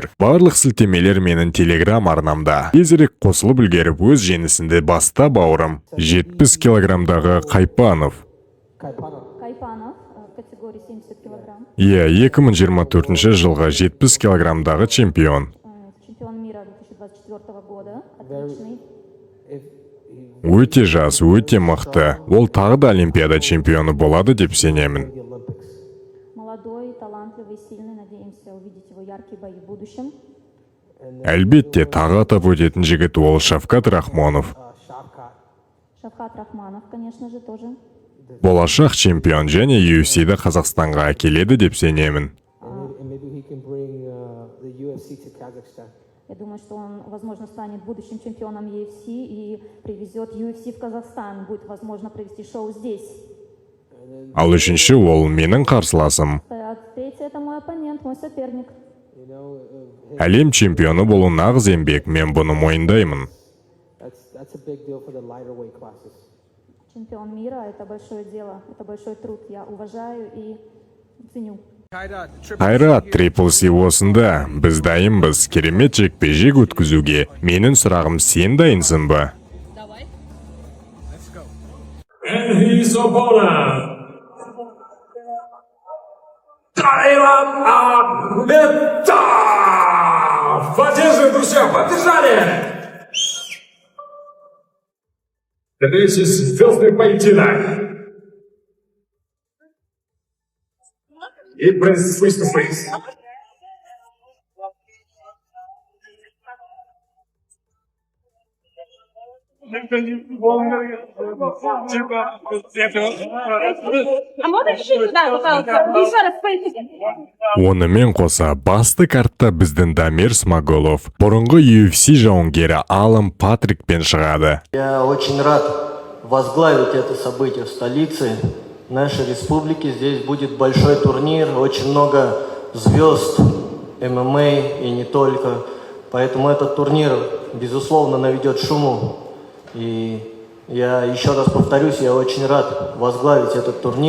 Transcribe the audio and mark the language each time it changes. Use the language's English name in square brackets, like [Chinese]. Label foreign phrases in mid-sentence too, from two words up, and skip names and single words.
[Kazakh] Барлық сілтемелер менің телеграм арнамда. Тезірек қосылып үлгеріп өз жеңісіңді баста, бауырым. 70 килограммдағы Қайпанов. [Russian] Категории 70 килограмм. [Kazakh] Иә, 2024 жылға 70 килограммдағы чемпион. [Russian] Чемпион мира 2024 года. Отличный. [Kazakh] Өте жас, өте мықты. Ол тағы да Олимпиада чемпионы болады деп сенемін. [Russian] Молодой, талантливый, сильный. Надеемся увидеть его яркие бои в будущем. [Kazakh] Әлбетте, тағы атап өтетін жігіт ол Шавкат Рахмонов. [Russian] Шавкат Рахманов, конечно же, тоже. [Kazakh] Болашақ чемпион және UFC-ді Қазақстанға әкеледі деп сенемін. [Russian] Я думаю, что он, возможно, станет будущим чемпионом UFC и привезет UFC в Казахстан. Будет возможно провести шоу здесь. [Kazakh] Ал үшінші ол менің қарсыласым. [Russian] Третий это мой оппонент, мой соперник. [Kazakh] Әлем чемпионы болу нағыз еңбек, мен бұны мойындаймын. [Russian] Чемпион мира – это большое дело, это большой труд. Я уважаю и ценю. [Kazakh] Қайрат, Трипл Си осында. Біз дайынбыз, керемет жекпе-жек өткізуге. Менің сұрағым, сен дайынсың ба? [English] And his opponent, [Kazakh] Қайрат Ахметов! [Russian] Поддерживаем, друзья, поддержали! [English] This is [Russian] звездный поединок. И принц выступит. [Kazakh] Онымен қоса, басты картта біздің Дамир Смағұлов, бұрынғы UFC жауынгері Алан Патрикпен шығады. [Russian] Я очень рад возглавить это событие в столице нашей республики. Здесь будет большой турнир, очень много звезд ММА и не только. Поэтому этот турнир, безусловно, наведет шуму. И я еще раз повторюсь, я очень рад возглавить этот турнир.